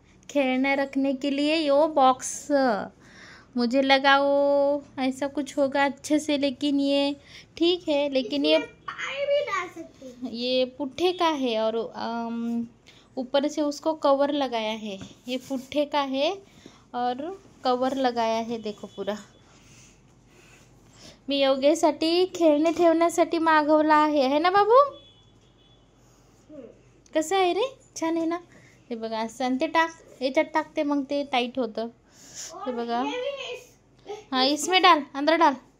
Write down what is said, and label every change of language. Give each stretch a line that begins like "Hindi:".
Hindi: खेलने रखने के लिए यो बॉक्स। मुझे लगा वो ऐसा कुछ होगा अच्छे से, लेकिन ये ठीक है। लेकिन ये भी डाल सकते हैं। ये पुट्ठे का है और ऊपर से उसको कवर लगाया है। ये पुट्ठे का है और कवर लगाया है। देखो पूरा
Marathi: मी योगेसाठी खेळणे ठेवण्यासाठी मागवला आहे ना बाबू? कसं आहे रे? छान आहे ना? हे बघा असं ते टाक, याच्यात टाकते मग ते टाईट होतं। हे बघा,
Hindi: हाँ इसमें डाल, अंदर डाल।